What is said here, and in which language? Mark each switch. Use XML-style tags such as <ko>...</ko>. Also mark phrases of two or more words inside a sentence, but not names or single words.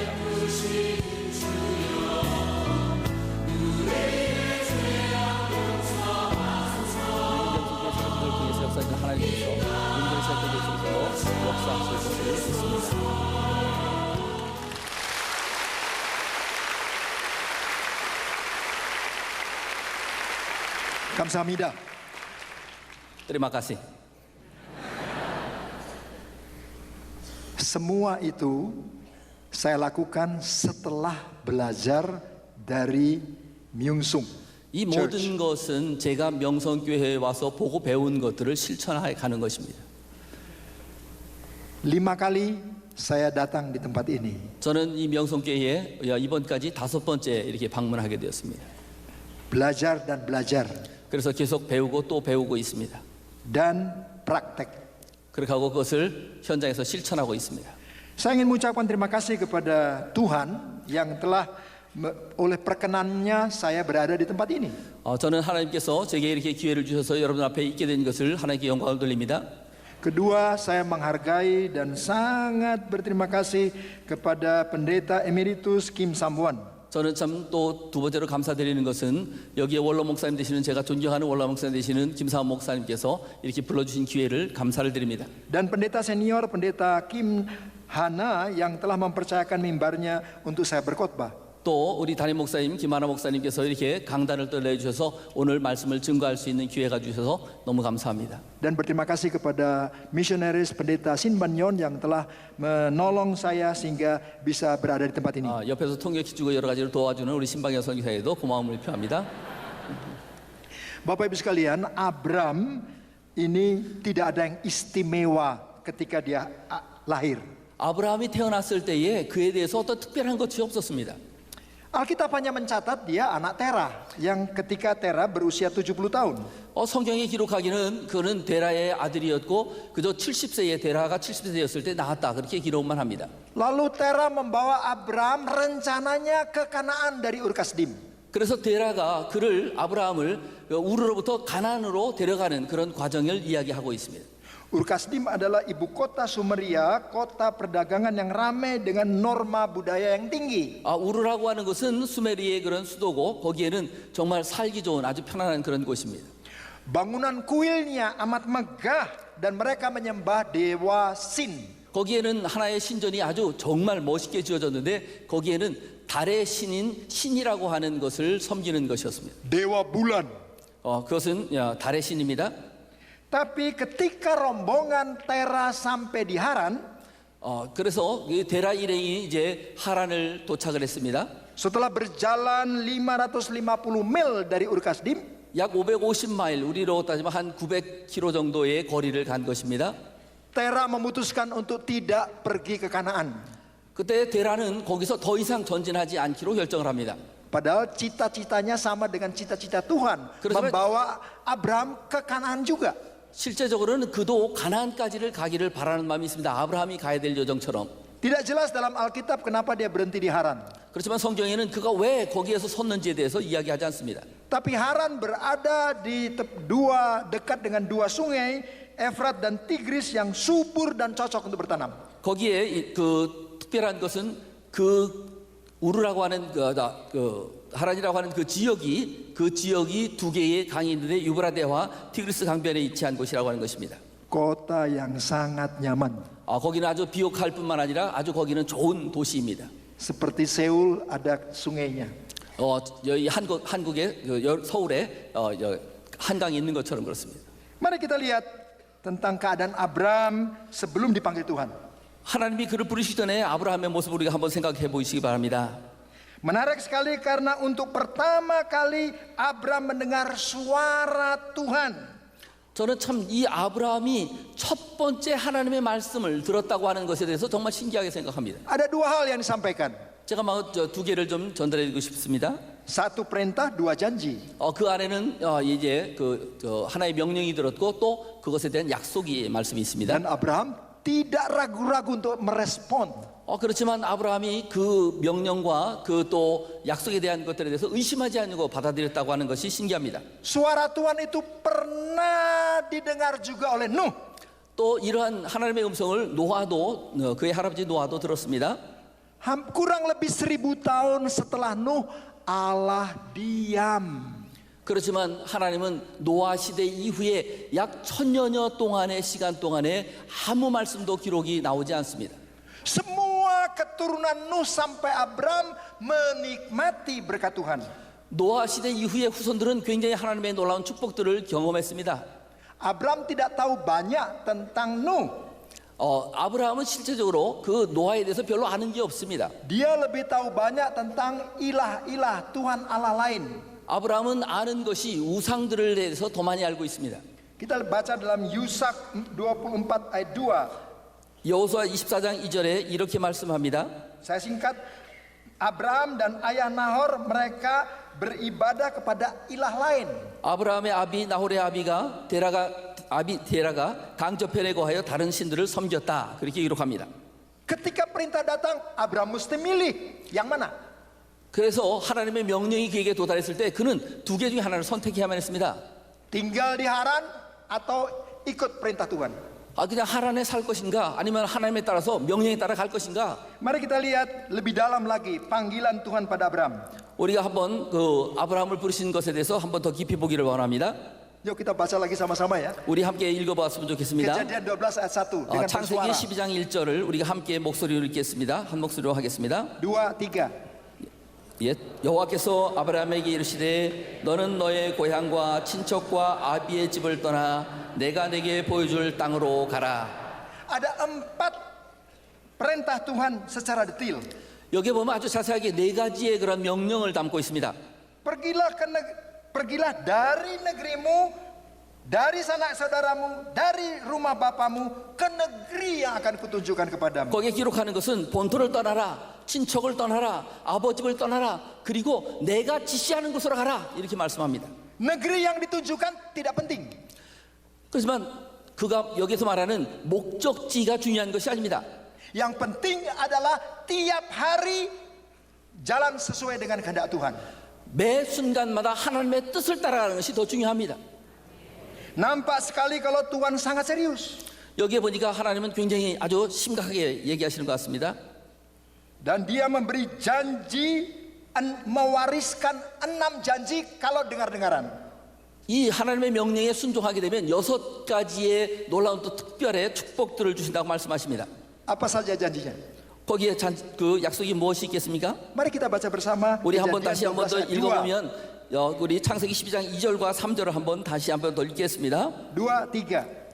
<ko>역사는 하나님께서 인간 세계에 있어서 역사하실 것을 믿습니다. 감사합니다.</ko> <id>Terima kasih. Semua itu saya lakukan setelah belajar dari Myungsung.</id> <ko>이 모든 것은 제가 명성교회에 와서 보고 배운 것들을 실천해 가는 것입니다.</ko> <id>5 kali saya datang di tempat ini.</id> <ko>저는 이 명성교회에 이번까지 5번째 이렇게 방문하게 되었습니다.</ko> <id>Belajar dan belajar</id> <ko>그래서 계속 배우고 또 배우고 있습니다.</ko> <id>dan praktek.</id> <ko>그렇게 하고 그것을 현장에서 실천하고 있습니다.</ko> <id>Saya ingin mengucapkan terima kasih kepada Tuhan yang telah oleh perkenannya saya berada di tempat ini.</id> <ko>저는 하나님께서 제게 이렇게 기회를 주셔서 여러분 앞에 있게 된 것을 하나님께 영광을 돌립니다.</ko> <id>Kedua, saya menghargai dan sangat berterima kasih kepada Pendeta Emeritus Kim Samwon.</id> <ko>저는 참 또 두 번째로 감사드리는 것은 여기에 원로 목사님 되시는 제가 존경하는 원로 목사님 되시는 김사원 목사님께서 이렇게 불러주신 기회를 감사를 드립니다.</ko> <id>Dan pendeta senior Pendeta Kim Hana yang telah mempercayakan mimbarnya untuk saya berkhotbah.</id> <ko>또 우리 담임 목사님 김하나 목사님께서 이렇게 강단을 또 내주셔서 오늘 말씀을 증거할 수 있는 기회가 주셔서 너무 감사합니다.</ko> <id>Dan berterima kasih kepada misionaris Pendeta Sin Banyon yang telah menolong saya sehingga bisa berada di tempat ini.</id> <ko>옆에서 통역해주고 여러 가지로 도와주는 우리 신방현 선교사에도 고마움을 표합니다.</ko> <id>Bapak Ibu sekalian, Abram ini tidak ada yang istimewa ketika dia lahir.</id> <ko>아브라함이 태어났을 때에 그에 대해서 어떤 특별한 것이 없었습니다.</ko> <id>Alkitab hanya mencatat dia anak Terah yang ketika Terah berusia 70 tahun.</id> <ko>성경이 기록하기는 그는 데라의 아들이었고 그저 70세에 데라가 70세였을 때 낳았다 그렇게 기록만 합니다.</ko> <id>Lalu Terah membawa Abram rencananya ke Kanaan dari Ur Kasdim.</id> <ko>그래서 데라가 아브라함을 우르로부터 가나안으로 데려가는 그런 과정을 이야기하고 있습니다.</ko> <id>Ur Kasdim adalah ibu kota Sumeria, kota perdagangan yang ramai dengan norma budaya yang tinggi.</id> <ko>우르라고 하는 것은 수메리의 그런 수도고 거기에는 정말 살기 좋은 아주 편안한 그런 곳입니다.</ko> <id>Bangunan kuilnya amat megah dan mereka menyembah dewa Sin.</id> <ko>거기에는 하나의 신전이 아주 정말 멋있게 지어졌는데 거기에는 달의 신인 신이라고 하는 것을 섬기는 것이었습니다.</ko> <id>Dewa bulan.</id> <ko>그것은 달의 신입니다.</ko> <id>Tapi ketika rombongan Terah sampai di Haran,</id> <ko>그래서 데라 일행이 이제 하란을 도착을 했습니다.</ko> <id>setelah berjalan 550 mil dari Ur Kasdim,</id> <ko>약 550마일 우리로 따지면 한 900km 정도의 거리를 간 것입니다.</ko> <id>Terah memutuskan untuk tidak pergi ke Kanaan.</id> <ko>그때 데라는 거기서 더 이상 전진하지 않기로 결정을 합니다.</ko> <id>Padahal cita-citanya sama dengan cita-cita Tuhan, membawa Abraham ke Kanaan juga.</id> <ko>실제적으로는 그도 가나안까지를 가기를 바라는 마음이 있습니다. 아브라함이 가야 될 여정처럼.</ko> <id>Tidak jelas dalam Alkitab kenapa dia berhenti di Haran.</id> <ko>그렇지만 성경에는 그가 왜 거기에서 섰는지에 대해서 이야기하지 않습니다.</ko> <id>Tapi Haran berada di dekat dengan dua sungai, Efrat dan Tigris yang subur dan cocok untuk bertanam.</id> <ko>거기에 그 특별한 것은 그 우르라고 하는 하란이라고 하는 그 지역이 두 개의 강이 있는데 유브라데와 티그리스 강변에 위치한 곳이라고 하는 것입니다.</ko> <id>Kota yang sangat nyaman.</id> <ko>거기는 아주 비옥할 뿐만 아니라 아주 거기는 좋은 도시입니다.</ko> <id>Seperti Seoul ada sungainya.</id> <ko>여기 한국의 서울에 한강이 있는 것처럼 그렇습니다.</ko> <id>Mari kita lihat tentang keadaan Abram sebelum dipanggil Tuhan.</id> <ko>하나님이 그를 부르시기 전에 아브라함의 모습을 우리가 한번 생각해 보시기 바랍니다.</ko> <id>Menarik sekali karena untuk pertama kali Abram mendengar suara Tuhan.</id> <ko>저는 참 이 아브라함이 첫 번째 하나님의 말씀을 들었다고 하는 것에 대해서 정말 신기하게 생각합니다.</ko> <id>Ada dua hal yang disampaikan.</id> <ko>제가 두 개를 좀 전달해 드리고 싶습니다.</ko> <id>Satu perintah, dua janji.</id> <ko>그 안에는 이제 하나의 명령이 들었고 또 그것에 대한 약속이 말씀이 있습니다.</ko> <id>Dan Abraham tidak ragu-ragu untuk merespon.</id> <ko>그렇지만 아브라함이 그 명령과 그 또 약속에 대한 것들에 대해서 의심하지 않고 받아들였다고 하는 것이 신기합니다.</ko> <id>Suara Tuhan itu pernah didengar juga oleh Nuh.</id> <ko>또 이러한 하나님의 음성을 노아도 그의 할아버지 노아도 들었습니다.</ko> <id>Kurang lebih 1000 tahun setelah Nuh, Allah diam.</id> <ko>그렇지만 하나님은 노아 시대 이후에 약 1000여년 동안의 시간 동안에 아무 말씀도 기록이 나오지 않습니다.</ko> <id>Semua keturunan Nuh sampai Abram menikmati berkat Tuhan.</id> <ko>노아 시대 이후의 후손들은 굉장히 하나님의 놀라운 축복들을 경험했습니다.</ko> <id>Abram tidak tahu banyak tentang Nuh.</id> <ko>아브라함은 실제적으로 그 노아에 대해서 별로 아는 게 없습니다.</ko> <id>Dia lebih tahu banyak tentang ilah-ilah Tuhan Allah lain.</id> <ko>아브라함은 아는 것이 우상들에 대해서 더 많이 알고 있습니다.</ko> <id>Kita baca dalam Yusak 24 ayat 2.</id> <ko>여호수아 24장 2절에 이렇게 말씀합니다.</ko> <id>Saya singkat, Abraham dan ayah Nahor mereka beribadah kepada ilah lain.</id> <ko>아브라함의 아비 나홀의 아비가 데라가 강저편에 거하여 다른 신들을 섬겼다. 그렇게 기록합니다.</ko> <id>Ketika perintah datang, Abraham mesti milih yang mana?</id> <ko>그래서 하나님의 명령이 그에게 도달했을 때 그는 두 개 중에 하나를 선택해야만 했습니다.</ko> <id>Tinggal di Haran atau ikut perintah Tuhan?</id> <ko>그냥 하란에 살 것인가 아니면 하나님에 따라서 명령에 따라 갈 것인가.</ko> <id>Mari kita lihat lebih dalam lagi panggilan Tuhan pada Abraham.</id> <ko>우리가 한번 그 아브라함을 부르신 것에 대해서 한번 더 깊이 보기를 원합니다.</ko> <id>Yuk kita baca lagi sama-sama ya.</id> <ko>우리 함께 읽어봤으면 좋겠습니다.</ko> <id>Kejadian 12 ayat 1 dengan</id> <ko>창세기</ko> <id>bersuara.</id> <ko>12장 1절을 우리가 함께 목소리로 읽겠습니다. 한 목소리로 하겠습니다. 2, 3. 예, 여호와께서 아브라함에게 이르시되 너는 너의 고향과 친척과 아비의 집을 떠나 내가 내게 보여줄 땅으로 가라.</ko> <id>Ada 4 perintah Tuhan secara detail.</id> <ko>여기 보면 아주 자세하게 4가지의 그런 명령을 담고 있습니다.</ko> <id>Pergilah dari negerimu, dari sanak saudaramu, dari rumah bapamu ke negeri yang akan kutunjukkan kepadamu.</id> <ko>거기에 기록하는 것은 본토를 떠나라, 친척을 떠나라, 아버집을 떠나라, 그리고 내가 지시하는 곳으로 가라 이렇게 말씀합니다.</ko> <id>Negeri yang ditunjukkan tidak penting.</id> <ko>그렇지만 그가 여기서 말하는 목적지가 중요한 것이 아닙니다.</ko> <id>Yang penting adalah tiap hari jalan sesuai dengan kehendak Tuhan.</id> <ko>매 순간마다 하나님의 뜻을 따라가는 것이 더 중요합니다.</ko> <id>Nampak sekali kalau Tuhan sangat serius.</id> <ko>여기에 보니까 하나님은 굉장히 아주 심각하게 얘기하시는 것 같습니다.</ko> <id>Dan dia memberi janji, mewariskan 6 janji kalau dengar-dengaran.</id> <ko>이 하나님의 명령에 순종하게 되면 6가지의 놀라운 또 특별의 축복들을 주신다고 말씀하십니다.</ko> <id>Apa saja janjinya?</id> <ko>거기에 그 약속이 무엇이 있겠습니까?</ko> <id>Mari kita baca bersama.</id> <ko>우리 한번</ko> <id>Kejadian</id> <ko>다시 한번 더</ko> <id>12 ayat 2.</id> <ko>읽어보면 우리 창세기 12장 2절과 3절을 한번 다시 한번 더 읽겠습니다. 2, 3.</ko>